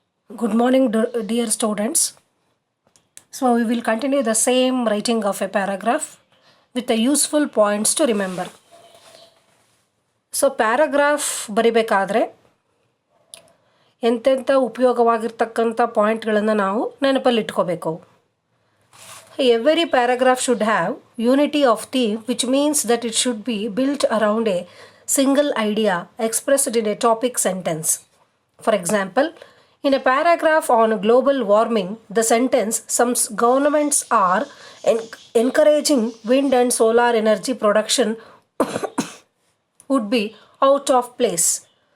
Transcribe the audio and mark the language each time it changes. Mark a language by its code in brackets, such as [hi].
[en] Good morning, dear students. So, we will continue the same writing of a paragraph with the useful points to remember. [kn] So, paragraph ಬರಿಬೇಕಾದ್ರೆ ಎಂತೆಂಥ ಉಪಯೋಗವಾಗಿರ್ತಕ್ಕಂಥ ಪಾಯಿಂಟ್ಗಳನ್ನು ನಾವು ನೆನಪಲ್ಲಿಟ್ಕೋಬೇಕು. [en] Every paragraph should have unity of theme, which means that it should be built around a single idea expressed in a topic sentence. For example, in a paragraph on global warming, the sentence, "Some governments are encouraging wind and solar energy production," would be out of place.